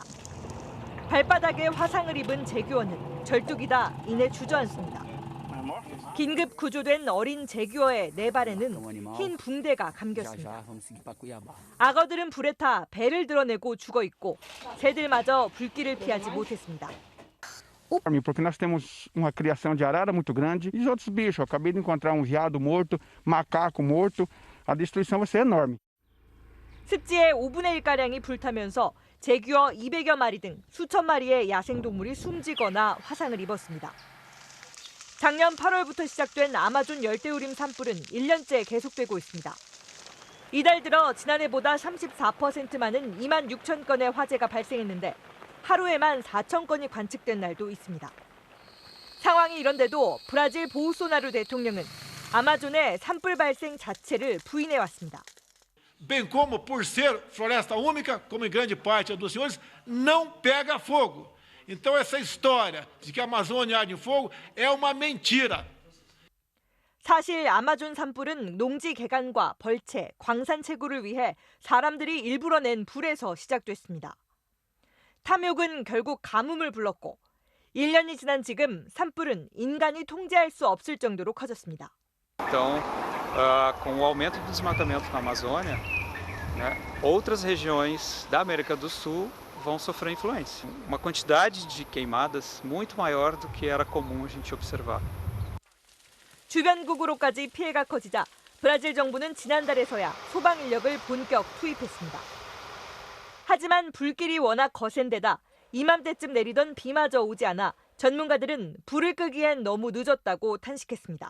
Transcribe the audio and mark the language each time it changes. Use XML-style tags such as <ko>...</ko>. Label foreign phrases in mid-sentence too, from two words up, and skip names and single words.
<ko>발바닥에 화상을 입은 제규어는 절뚝이다 이내 주저앉습니다. 긴급 구조된 어린 제규어의 네 발에는 흰 붕대가 감겼습니다. 악어들은 불에 타 배를 드러내고 죽어 있고 새들마저 불길을 피하지 못했습니다.</ko> <pt>Porque nós temos uma criação de arara muito grande e outros bichos. Eu acabei de encontrar veado morto, macaco morto. A destruição vai ser enorme.</pt> <ko>습지의 5분의 1가량이 불타면서 제규어 200여 마리 등 수천 마리의 야생동물이 숨지거나 화상을 입었습니다. 작년 8월부터 시작된 아마존 열대우림 산불은 1년째 계속되고 있습니다. 이달 들어 지난해보다 34% 많은 26,000건의 화재가 발생했는데 하루에만 4,000건이 관측된 날도 있습니다. 상황이 이런데도 브라질 보우소나루 대통령은 아마존의 산불 발생 자체를 부인해왔습니다.</ko> <pt>Bem como por ser floresta úmica, como em grande parte dos senhores, não pega fogo. Então essa história de que a Amazônia arde em fogo é uma mentira.</pt> <ko>사실 아마존 산불은 농지 개간과 벌채, 광산 채굴을 위해 사람들이 일부러 낸 불에서 시작됐습니다. 탐욕은 결국 가뭄을 불렀고 1년이 지난 지금 산불은 인간이 통제할 수 없을 정도로 커졌습니다.</ko> <pt>Então, com o aumento do desmatamento na Amazônia, outras regiões da América do Sul vão sofrer influência. Uma quantidade de queimadas muito maior do que era comum a gente observar.</pt> <ko>주변국으로까지 피해가 커지자 브라질 정부는 지난달에서야 소방 인력을 본격 투입했습니다. 하지만 불길이 워낙 거센 데다 이맘때쯤 내리던 비마저 오지 않아 전문가들은 불을 끄기엔 너무 늦었다고 탄식했습니다.</ko>